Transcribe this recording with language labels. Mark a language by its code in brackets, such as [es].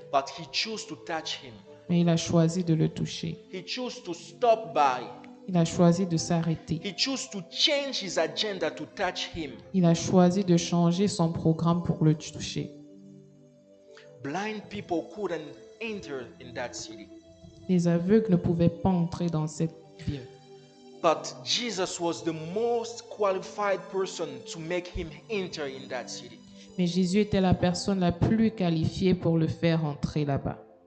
[en] but he chose to touch him. [fr] mais il a choisi de le toucher. [en] He chose to stop by. [fr] Il a choisi de s'arrêter. [en] He chose to change his agenda to touch him. [fr] Il a choisi de changer son programme pour le toucher. [en] Blind people couldn't enter in that city. [fr] Les aveugles ne pouvaient pas entrer dans cette ville. [en] But Jesus was the most qualified person to make him enter in that city. [fr] Mais Jésus était la personne la plus qualifiée pour le faire entrer là-bas.